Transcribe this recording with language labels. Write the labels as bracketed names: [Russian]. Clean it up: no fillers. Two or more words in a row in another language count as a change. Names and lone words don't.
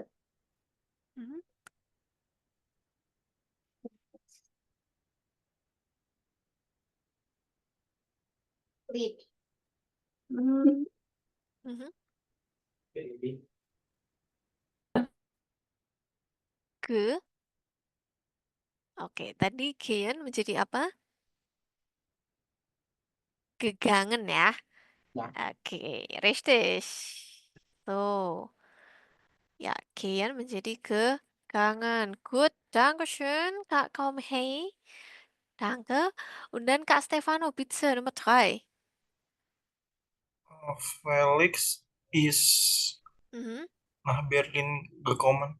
[Indonesian] Mhm. Read. Hmm, Mhm. Ke. Oke, tadi gehen menjadi apa? [German] Gegangen ya. [Indonesian] Ya. Oke, richtig. Tuh. Ya, gehen menjadi gegangen. [German] Gut, Dankeschön, Kak Kaumhei. Danke. Und dann Kak Stefano, bitte Nummer 3. Felix is Mhm. nach Berlin gekommen.